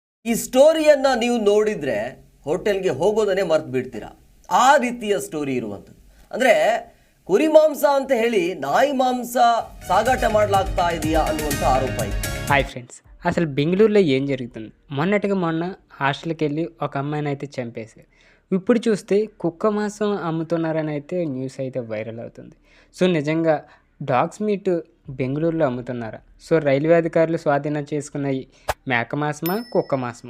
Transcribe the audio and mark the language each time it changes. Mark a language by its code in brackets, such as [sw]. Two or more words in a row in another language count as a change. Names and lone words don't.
[kn] ಈ ಸ್ಟೋರಿಯನ್ನು ನೀವು ನೋಡಿದರೆ ಹೋಟೆಲ್ಗೆ ಹೋಗೋದನ್ನೇ ಮರ್ತು ಬಿಡ್ತೀರಾ. ಆ ರೀತಿಯ ಸ್ಟೋರಿ ಇರುವಂಥದ್ದು. ಅಂದರೆ ಕುರಿ ಮಾಂಸ ಅಂತ ಹೇಳಿ ನಾಯಿ ಮಾಂಸ ಸಾಗಾಟ ಮಾಡಲಾಗ್ತಾ ಇದೆಯಾ ಅನ್ನುವಂಥ ಆರೋಪ ಇದೆ. [en] hi friends, [te] అసలు బెంగళూరులో ఏం జరుగుతుంది? మొన్నటిగా మొన్న హాస్టల్కి వెళ్ళి ఒక అమ్మాయిని అయితే చంపేశారు. ఇప్పుడు చూస్తే కుక్క మాంసం అమ్ముతున్నారని అయితే న్యూస్ అయితే వైరల్ అవుతుంది. సో నిజంగా [en] dogs meat [te] బెంగళూరులో అమ్ముతున్నారా? సో రైల్వే అధికారులు స్వాధీనం చేసుకున్న ఈ మేక మాంసమా కుక్క మాంసమా?